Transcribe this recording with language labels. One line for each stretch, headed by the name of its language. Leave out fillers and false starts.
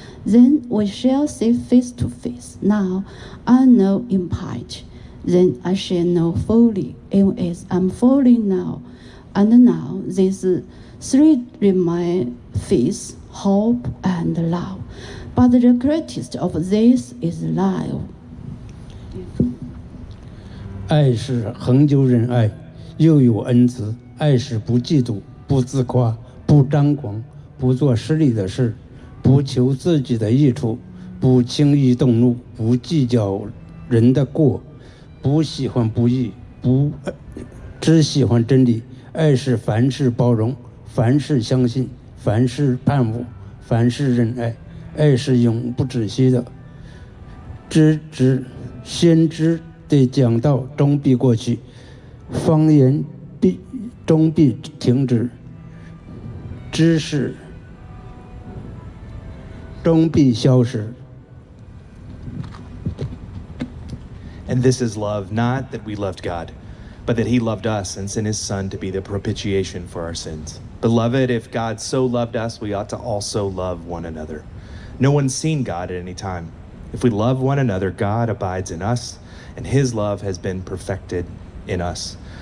English: Then we shall see face to face. Now I know in part. Then I shall know fully, even as I'm fully now. And now these three remain: faith, hope, and love. But the greatest of these is love.
Chinese: 爱是恒久忍耐，又有恩慈；爱是不嫉妒，不自夸，不张狂，不做失礼的事，不求自己的益处，不轻易动怒，不计较人的过，不喜欢不义，只喜欢真理。爱是凡事包容，凡事相信，凡事盼望，凡事忍耐。爱是永不止息的。先知的讲道终必过去，方言终必停止，知识终必消失。
English: And this is love, not that we loved God, but that he loved us and sent his son to be the propitiation for our sins. Beloved, if God so loved us, we ought to also love one another. No one's seen God at any time. If we love one another, God abides in us, and his love has been perfected in us.